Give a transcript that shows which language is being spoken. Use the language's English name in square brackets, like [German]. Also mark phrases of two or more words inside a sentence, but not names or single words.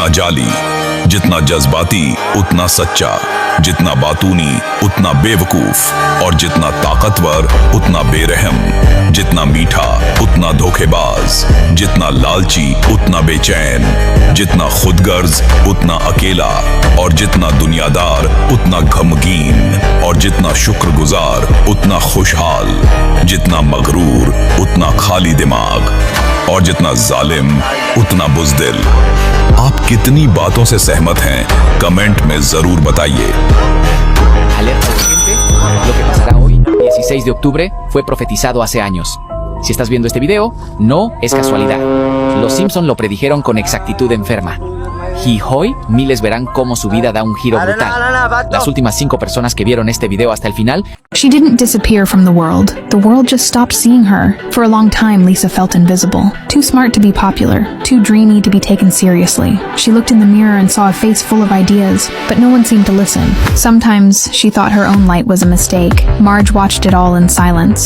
[Hindi] जाली, जितना जज्बाती उतना सच्चा, जितना बातूनी उतना बेवकूफ और जितना ताकतवर उतना बेरहम, जितना मीठा उतना धोखेबाज, जितना लालची उतना बेचैन, जितना खुदगर्ज उतना अकेला और जितना दुनियादार उतना गमगीन और जितना शुक्रगुजार उतना खुशहाल, जितना मगरूर उतना खाली दिमाग और जितना जालिम उतना बुज़दिल। आप कितनी बातों से सहमत हैं कमेंट में जरूर बताइए। [Spanish] Alerta urgente, lo que pasará hoy, 16 de octubre, fue profetizado hace años. Si estás viendo este video, no es casualidad. Los Simpson lo predijeron con exactitud enferma. Y hoy, miles verán cómo su vida da un giro brutal. Las últimas 5 personas que vieron este video hasta el final. [English] She didn't disappear from the world. The world just stopped seeing her. For a long time, Lisa felt invisible. Too smart to be popular. Too dreamy to be taken seriously. She looked in the mirror and saw a face full of ideas, but no one seemed to listen. Sometimes, she thought her own light was a mistake. Marge watched it all in silence.